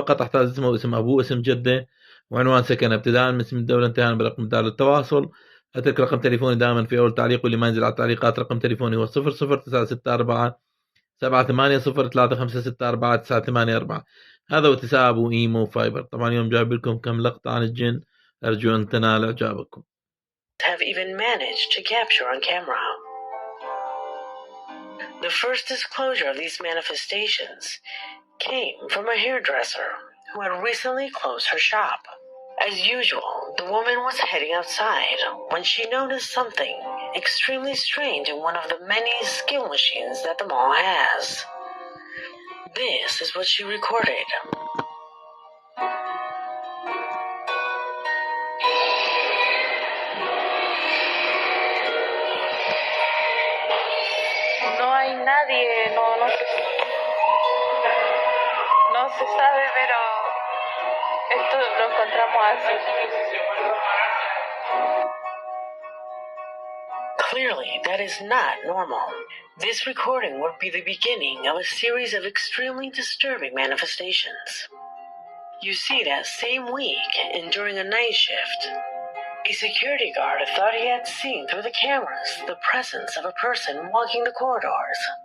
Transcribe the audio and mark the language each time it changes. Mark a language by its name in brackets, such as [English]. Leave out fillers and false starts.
[Arabic] فقط أحتاج اسمه واسم أبوه، اسم جده، وعنوان سكنه، ابتداء من اسم الدولة انتهاء برقم دار التواصل. أترك رقم تليفوني دائما في أول تعليق، واللي ما ينزل على التعليقات رقم تليفوني هو 00964 780 هذا واتساب وإيمو وفايبر. طبعا اليوم جايب لكم كم لقطة عن الجن، أرجو أن تنال إعجابكم. [English] Have even managed to capture on camera. The first disclosure of these manifestations came from a hairdresser who had recently closed her shop. As usual, the woman was heading outside when she noticed something extremely strange in one of the many skill machines that the mall has. This is what she recorded. [Spanish] No hay nadie, no se sabe, pero esto lo encontramos así. [English] Clearly, that is not normal. This recording would be the beginning of a series of extremely disturbing manifestations. You see, that same week, and during a night shift, a security guard thought he had seen through the cameras the presence of a person walking the corridors.